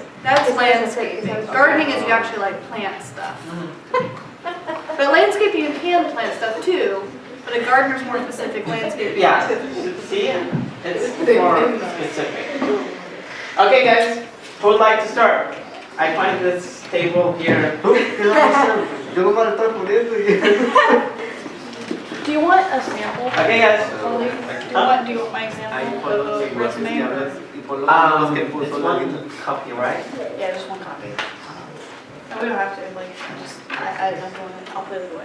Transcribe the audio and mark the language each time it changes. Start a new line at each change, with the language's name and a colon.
English: That's landscaping. Gardening is you actually like plant stuff. But landscaping, you can plant stuff too, but a gardener's more specific landscaping. Yeah, see, it's more specific. Okay guys, who would like to start? I find this table here.
Spanish: Yo no me lo estoy poniendo y...
English: Do you want a sample? Okay guys. Do you want my example of the resume? It's one copy, right? Yeah, just one copy. No, we don't have to, like, just, I don't know, I'll put it away.